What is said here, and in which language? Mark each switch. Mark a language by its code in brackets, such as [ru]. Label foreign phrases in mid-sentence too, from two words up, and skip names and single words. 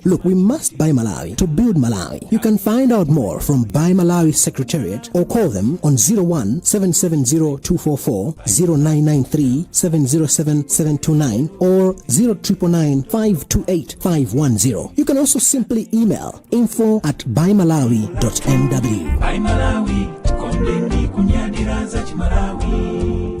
[en] Look, we must buy Malawi to build Malawi. You can find out more from Buy Malawi Secretariat or call them on 01 770 244 0993 707 729 or 0999 528 510. You can also simply email info@buymalawi.mw. [ny] Buy Malawi, kondeni kunyadira za Malawi.